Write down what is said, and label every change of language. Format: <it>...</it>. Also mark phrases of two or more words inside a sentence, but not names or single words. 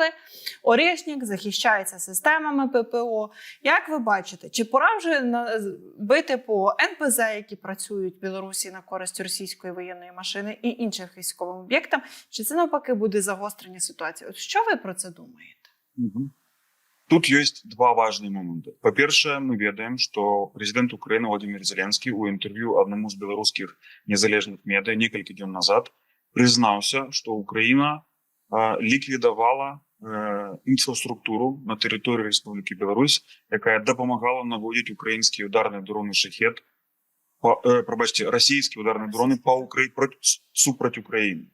<uk>Орєшнік захищається системами ППО. Як ви бачите, чи пора вже бити по НПЗ, які працюють в Білорусі на користь російської воєнної машини і інших військовим об'єктам? Чи це навпаки буде загострення ситуації? От що ви про це думаєте?</uk> <be>Тут ёсць два важныя моманты. Па-першае, мы ведаем, што прэзідэнт Украіны Владимир Зеленскі ў інтэрв'ю аднаму з беларускіх незалежных медыя некалькі дзён назад прызнаўся, што Украіна ліквідавала інфраструктуру на тэрыторыі Рэспублікі Беларусь, якая дапамагала наводзіць украінскія ударныя дроны «Шахед», расійскія ударныя дроны супраць Украіны.</be>